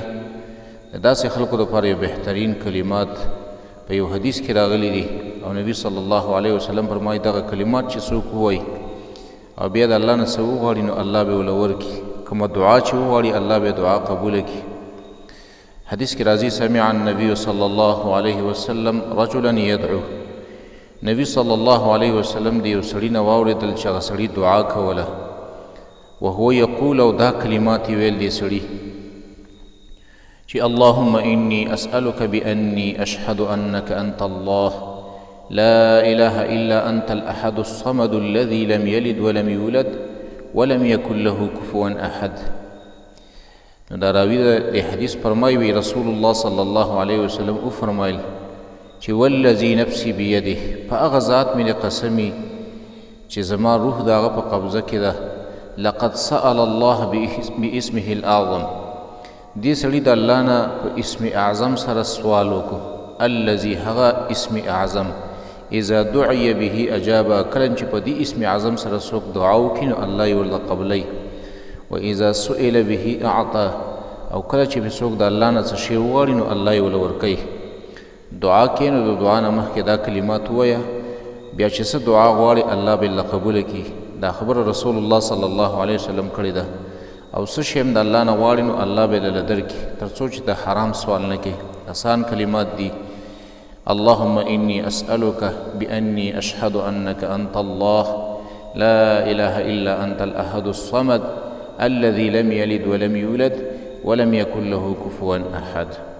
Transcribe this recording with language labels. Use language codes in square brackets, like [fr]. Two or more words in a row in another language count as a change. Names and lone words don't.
[ps] د داسې خلکو دپاره یو بهترین کلمات په یو حدیث کې راغلی دي او نبی [ar] صلی الله علیه وسلم [ps] فرمایي دغه کلمات چې څوک ووایي او بیا د الله نه څه وغواړي نو الله به ورله ورکړي، کومه دعا چې وغواړي الله به دعا قبوله کړي. حدیث کې راځي [ar] سمع النبي صلی الله علیه وسلم رجلا یدعو، [ps] نبی [ar] صلی الله علیه وسلم [ps] د یو سړي نه واورېدل چې هغه سړي دعا کوله [ar] وهو یقول، [ps] او دا کلمات یې ویل دې سړي چې [ar] اللهم إني أسألك بأني أشهد أنك أنت الله لا إله إلا أنت الأحد الصمد الذي لم يلد ولم يولد ولم يكن له كفوا أحد. [ps] دا راوی د حدیث فرمایي رسول الله [ar] صلی الله علیه وسلم [ps] وفرمایل چې [ar] والذي نفسي بيده، [ps] په هغه ذات مې قسمي چې زما روح د هغه په قبضه کې ده، [ar] لقد سأل الله باسمه الأعظم، [ps] دې سړي د الله نه په اسم اعظم سره سوال وکړو، الذي هغه اسم اعظم [ar] اذا دعي به اجابه، [ps] کله چې په دې اسم اعظم سره څوک دعا وکړي نو الله یې ورله قبلوي، [ar] واذا سئل به اعطى، [ps] او کله چې به څوک د الله نه څه شی وغواړي نو الله یې ورله ورکوي. دعا کې نو د دعا نه مخکې دا کلمات ووایه، بیا چې څه دعا غواړي الله به یې قبوله کړي. دا خبره رسول الله [ar] صلی الله علیه وسلم [ps] کړې ده او څه شی هم د الله نه غواړي نو الله به یې درله درکړي، تر څو چې د حرام سوال نه کوي. آسان کلمات دي. [ar] اللهم إني أسألك بأني أشهد أنك أنت الله لا إله إلا أنت الأحد الصمد الذي لم يلد ولم يولد ولم يكن له كفوا أحد.